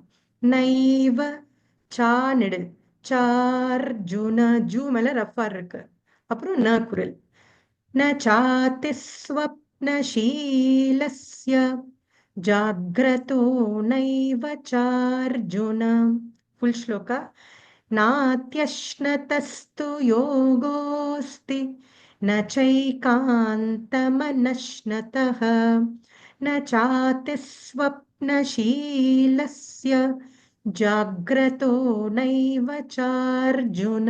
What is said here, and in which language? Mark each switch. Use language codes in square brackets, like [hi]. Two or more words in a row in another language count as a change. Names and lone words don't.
[sa] नैव चा [ta] நெடில் சார்ஜுன ஜூ மேல ரஃபார் இருக்கு. அப்புறம் ந குரில். [sa] न चातिस्वप्नशीलस्य जाग्रतो नैव चार्जुन. [ta] ஃபுல் ஸ்லோகா. [sa] नात्यश्नतस्तु योगोऽस्ति न चैकान्तमनश्नतः न चातिस्वप्नशीलस्य जाग्रतो नैव चार्जुन.